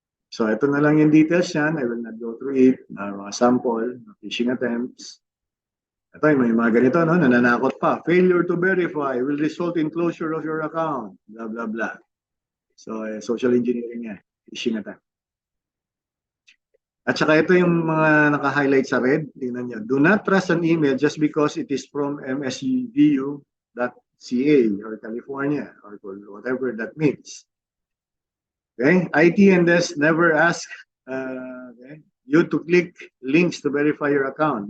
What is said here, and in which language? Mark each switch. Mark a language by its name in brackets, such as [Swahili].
[Filipino] So ito na lang yung details yan. [English] I will not go through it. [Filipino] Mga sample, phishing attempts. Ito may mga ganito, no? Nananakot pa. [English] Failure to verify will result in closure of your account. Blah, blah, blah. [Filipino] So, social engineering yan. [English] Phishing attempt. [Filipino] At saka ito yung mga naka-highlight sa red. Tingnan nyo. [English] Do not trust an email just because it is from msvu.ca or California or whatever that means. Okay? IT and DOST never ask you to click links to verify your account.